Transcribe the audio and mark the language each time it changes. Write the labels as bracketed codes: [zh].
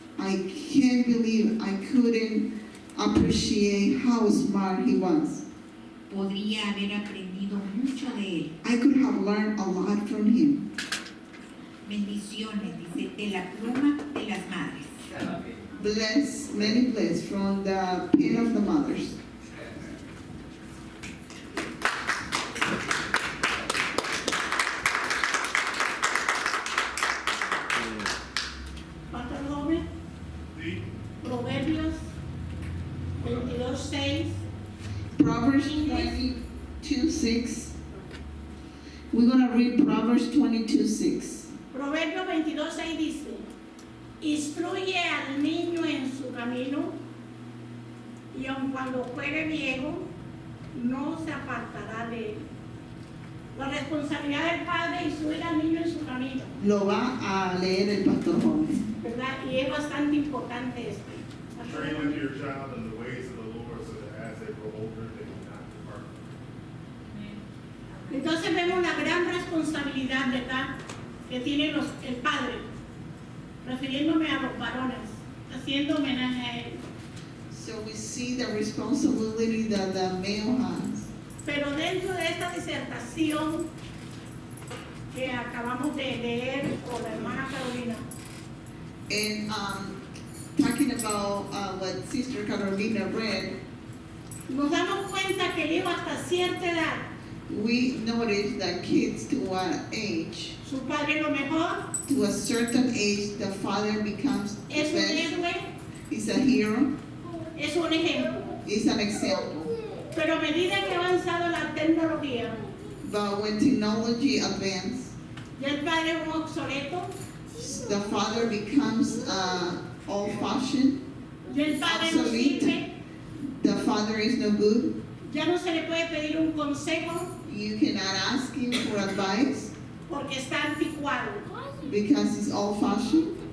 [en] I can't believe I couldn't appreciate how smart he was. [es] Podría haber aprendido aprendido mucho de él. [en] I could have learned a lot from him. [es] Bendiciones, dice, de la pluma de las madres. [en] Bless, many bless from the pen of the mothers. [es] Pastor Gómez, Sí. Proverbios 22:6. [en] Proverbs 22:6. We're going to read Proverbs 22:6. [es] Proverbios 22:6 dice: instruye al niño en su camino, y aun cuando fuere viejo, no se apartará de él. La responsabilidad del padre es instruir al niño en su camino, Lo va a leer el pastor joven. ¿verdad? Y es bastante importante esto. [en] Train up your child in the ways of the Lord, so that as they grow older, they will not depart. [es] Entonces vemos la gran responsabilidad, ¿verdad?, que tiene el padre, refiriéndome a los varones, haciendo homenaje a él. [en] So we see the responsibility that the male has. [es] Pero dentro de esta disertación que acabamos de leer con la hermana Carolina, [en] And talking about what Sister Carolina read, [es] nos damos cuenta que el hijo hasta cierta edad, [en] we noticed that kids to an age, [es] su padre lo mejor, [en] to a certain age, the father becomes the [es] es un [en] best. [es] héroe, [en] He's a hero. [es] es un ejemplo. [en] He's an example. [es] Pero a medida que ha avanzado la tecnología, [en] But when technology advances, [es] ya el padre es un obsoleto, [en] the father becomes old-fashioned. [es] ya el padre no [en] Obsolete. [es] sirve, [en] The father is no good. [es] ya no se le puede pedir un consejo [en] You cannot ask him for advice [es] porque está anticuado, [en] because he's old-fashioned.